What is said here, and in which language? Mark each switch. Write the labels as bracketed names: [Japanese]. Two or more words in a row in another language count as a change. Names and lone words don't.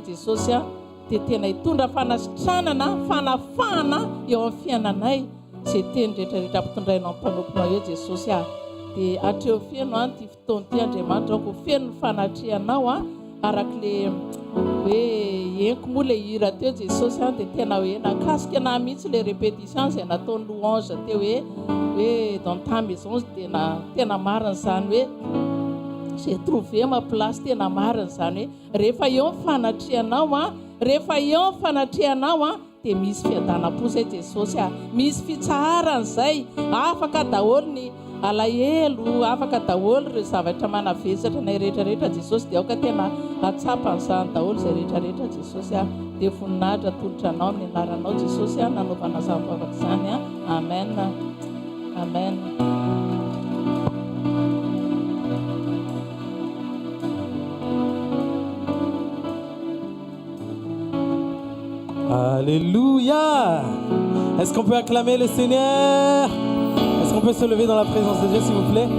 [Malagasy] Jesosy dia tena hitondra fanasitranana fanafahana eo amin'ny fiainanay izay teny rehetrarehetra ampitondrainao amin'ny mpanomponao eo Jesosy dia atreo feno ty fotoana ty Andriamanitra ako feno ny fanatrehanao arak'le hoe enko moa le hira teo Jesosy dia tena hoe nakasika na mihitsy le répétition izay nataony louange teo hoe [French] dans ta maison [Malagasy] tena marina zany hoe [French] j'ai trouvé ma place [Malagasy] tena marina zany hoe rehefa eo ny fanatrehanao dia misy fiadanam-po zay Jesosy misy fitsarana zay afaka daholo ny alahelo afaka daholo ireo zavatra manavezatra nay rehetrarehetra Jesosy dia aoka tena atsapan'izany daholo zay rehetrarehetra Jesosy dia voninahitra tolotra anao amin'ny anaranao Jesosy nanaovana zavavaka izany amen amen. [French] Alléluia. Est-ce qu'on peut acclamer le Seigneur? Est-ce qu'on peut se lever dans la présence de Dieu, s'il vous plaît?